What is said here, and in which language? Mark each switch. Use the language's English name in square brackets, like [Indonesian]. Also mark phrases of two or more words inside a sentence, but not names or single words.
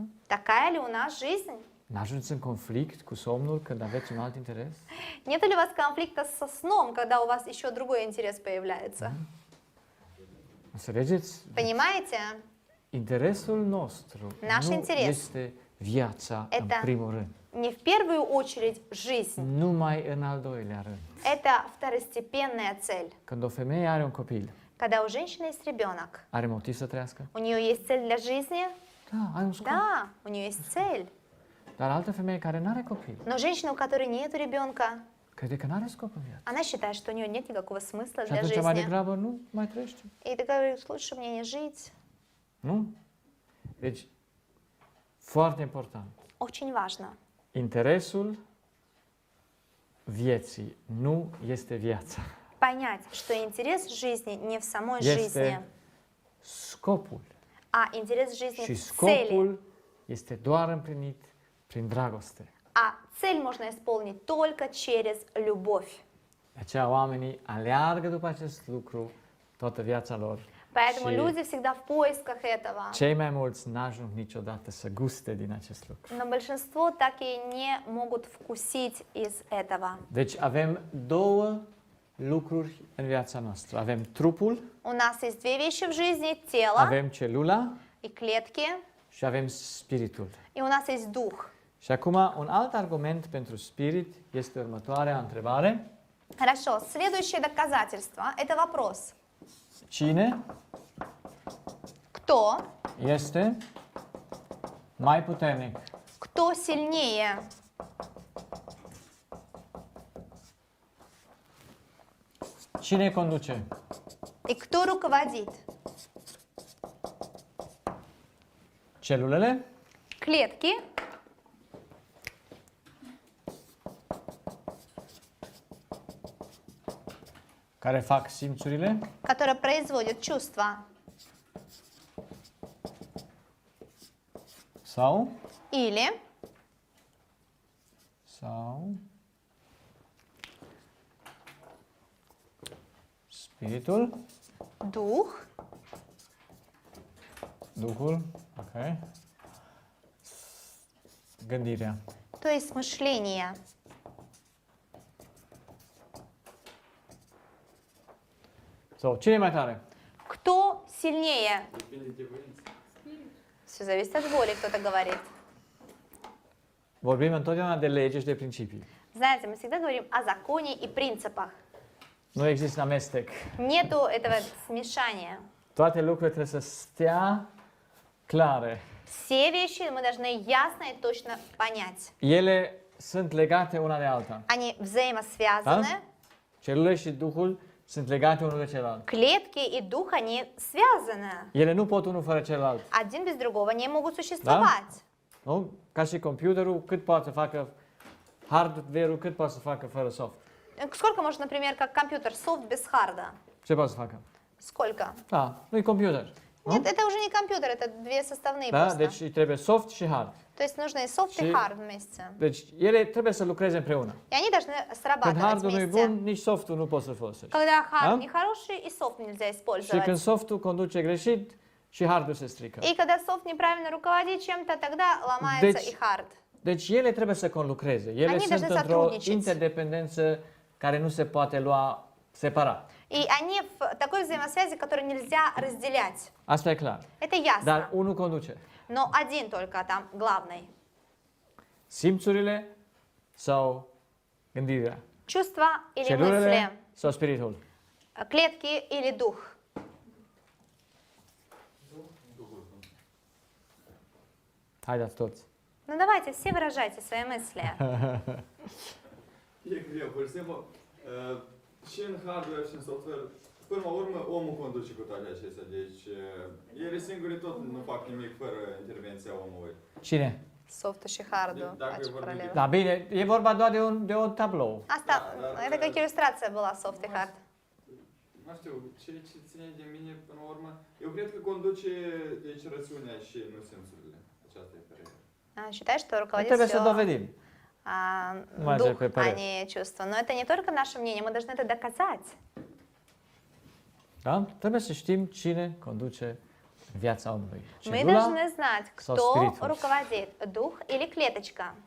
[Russian] Такая ли у нас жизнь? [Romanian] N-ajungeți în conflict cu somnul când aveți un alt interes? [Russian] Нет ли у вас конфликта со сном, когда у вас еще другой интерес появляется? [Romanian] Înțelegeți? [Russian] Понимаете? [Romanian] Interesul nostru [Russian] Наш [Romanian] nu [Russian] интерес. [Romanian] este viața în [Russian] Это [Romanian] primul rând, [Russian] не в первую очередь жизнь. [Romanian] numai în al doilea rând. [Russian] Это второстепенная цель. [Romanian] Când o femeie are un copil, [Russian] Когда у женщины есть ребенок, [Romanian] are motiv să trăiască? [Russian] у нее есть цель для жизни? [Romanian] Da, are un scop. [Russian] Да, у нее есть цель. [Romanian] Dar altă femeie care nu are copil, [Russian] Но женщина, у которой нет ребенка, [Romanian] crede că nu are scop în viață. [Russian] она считает, что у нее нет никакого смысла [Romanian] Și [Russian] для [Romanian] atunci mai [Russian] жизни. [Romanian] degrabă nu mai trăiește. [Russian] И ты говоришь, лучше мне не жить. [Romanian] Nu? Deci, foarte important. [Russian] Очень важно. [Romanian] Interesul vieții nu este viața. [Russian] Понять, что интерес жизни не в самой жизни, [Romanian] Este scopul. [Russian] а интерес жизни [Romanian] Și [Russian] в цели. [Romanian] scopul este doar împlinit prin dragoste. [Russian] А цель можно исполнить только через любовь. [Romanian] De aceea oamenii aleargă după acest lucru toată viața lor. [Russian] Поэтому [Romanian] Și [Russian] люди всегда в поисках этого. [Romanian] cei mai mulți n-ajung niciodată să guste din acest lucru. [Russian] Но большинство так и не могут вкусить из этого. [Romanian] Deci avem două lucruri în viața noastră. Avem trupul, [Russian] У нас есть две вещи в жизни: тело [Romanian] avem celula [Russian] и клетки, [Romanian] și avem spiritul. [Russian] и у нас есть дух. [Romanian] Și acum un alt argument pentru spirit este următoarea întrebare. [Russian] Хорошо, следующее доказательство – это вопрос. [Romanian] Cine [Russian] Кто? [Romanian] este mai puternic? [Russian] Кто сильнее? [Romanian] Cine conduce? [Russian] И кто руководит? [Romanian] Celulele [Russian] Клетки [Romanian] care fac simțurile [Russian] которые производят чувства, [Romanian] sau [Russian] или [Romanian] spiritul, [Russian] дух, [Romanian] Duhul, ok. Gândirea. [Russian] то есть мышление. [Romanian] So, cine e mai tare? [Russian] Кто сильнее? Все зависит от воли, кто-то говорит. [Romanian] Vorbim întotdeauna de lege și de principii. [Russian] Знаете, мы всегда говорим о законе и принципах. [Romanian] Nu există amestec. [Russian] Нету этого смешания. [Romanian] Toate lucrurile trebuie să stea clare. [Russian] Все вещи мы должны ясно и точно понять. [Romanian] Ele sunt legate una de alta. [Russian] Они взаимосвязаны. [Romanian] Da? Celulele și Duhul sunt legate unul de celălalt. [Russian] Клетки и дух, они связаны. [Romanian] Ele nu pot unul fără celălalt. [Russian] Один без другого не могут существовать. [Romanian] Nu? Ca și computerul, cât poate să facă hardware-ul, cât poate să facă fără soft. [Russian] Сколько может, например, как компьютер, софт без харда? [Romanian] Ce poate să facă? [Russian] Сколько? [Romanian] Da, nu-i computer. [Russian] Нет, это уже не компьютер, это две составные [Romanian] Da? [Russian] просто. [Romanian] Deci îi trebuie soft și hard. [Russian] То есть нужно и софт, и [Romanian] Și- [Russian] хард вместе. [Romanian] Deci ele trebuie să lucreze împreună. [Russian] И они должны [Romanian] Când [Russian] срабатывать [Romanian] hardul nu e [Russian] вместе. [Romanian] bun, nici softul nu poți să folosești. [Russian] Когда хард Да? нехороший, и софт нельзя [Romanian] Și [Russian] использовать. [Romanian] când softul conduce greșit, și hardul se strică. [Russian] И когда софт неправильно руководит чем-то, тогда ломается [Romanian] Deci, [Russian] и хард. [Romanian] Deci ele trebuie să conlucreze. Ele [Russian] Они [Romanian] sunt [Russian] должны [Romanian] într-o [Russian] сотрудничать. [Romanian] interdependență care nu se poate lua separat. [Russian] И они в такой взаимосвязи, которую nельзя разделять. [Romanian] Asta e clar. [Russian] Это ясно. [Romanian] Dar unul conduce. [Russian] Но один только там главный. [Romanian] Simțurile sau gândirea. [Russian] Чувства или мысли, [Romanian] Celulele sau spiritul. [Russian] клетки или дух. [Romanian] Haideți toți. [Russian] Ну давайте, все выражайте свои мысли. [Romanian] E greu, pur și simplu, și în hardware și în software, până la urmă, omul conduce cu toate acestea. Deci, ele singure tot nu fac nimic fără intervenția omului. Cine? Softul și hardul. Dacă Faci vorbim paralelă. Da, bine, e vorba doar de un tablou. Asta, Da, [Russian] это как иллюстрация была soft и hard. [Romanian] Nu știu, ce ține de mine până la urmă, eu cred că conduce deci rațiunea și nu simțurile. Aceasta e părerea. [Russian] Считаешь, что руководит [Romanian] Trebuie să [Russian] всё, [Romanian] dovedim. Mai [Russian] дух, [Romanian] pe [Russian] а [Romanian] părere. [Russian] не чувство. Но это не только наше мнение, мы должны это доказать. [Romanian] Da? Trebuie să știm cine conduce viața omului. [Russian] Мы [Romanian] Celula [Russian] должны знать, [Romanian] sau [Russian] кто [Romanian] spiritul. [Russian] руководит, дух или клеточка.